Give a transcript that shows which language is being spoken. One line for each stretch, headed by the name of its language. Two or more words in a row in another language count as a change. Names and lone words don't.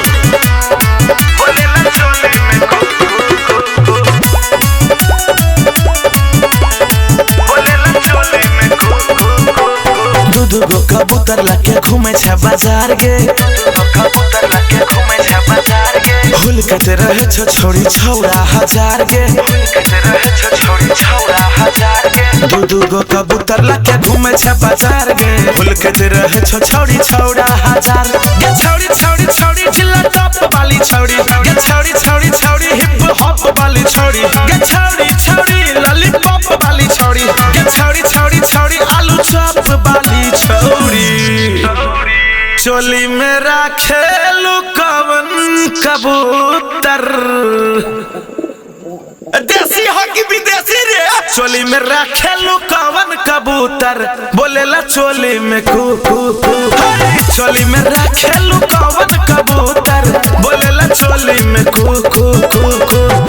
Bhojpuri: बोलेला चोली में कू बोलेला चोली में कू
Angika: दू गो कबूतर लाके घूमे छे बाजार गे कबूतर लगे घूमे छे बाजार गे हुलकत रहे छो छोड़ी छौड़ा हजार गे कहते रहे छो छोड़ी छौड़ा हजार गे दू गो कबूतर लाके घूमे छे बाजार गे हुलकत रहे छो छोड़ी छौड़ा हजार गे छौड़ी छौड़ी छौड़ी जिला टॉप वाली छौड़ी गे छौड़ी छौड़ी छौड़ी
English: hip hop
Angika: वाली छौड़ी गे छौड़ी छौड़ी लॉलीपॉप वाली छौड़ी गे छौड़ी छौड़ी छौड़ी आलू चॉप वाली छौड़ी
Bhojpuri: चोली में रखेलू कवन कबूतर देसी हो कि विदेशी रे चोली में रखेलू कवन कबूतर बोलेला चोली में कू कू कू चोली में रखेलू कवन कबूतर बोलेला चोली में कू कू कू कू